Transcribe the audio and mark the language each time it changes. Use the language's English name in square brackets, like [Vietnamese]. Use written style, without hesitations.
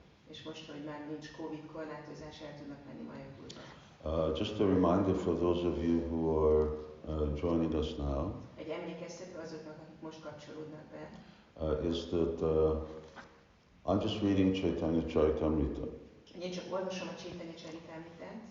[Hungarian] És most, hogy már nincs Covid korlátozás, el tudnak menni Mayapurba. [English] Just a reminder for those of you who are joining us now. [Hungarian] Egy emlékeztető azoknak, akik most kapcsolódnak be. [English] Is that I'm just reading Caitanya Charitamrita. [Hungarian] Én csak olvasom a Caitanya Charitamritát.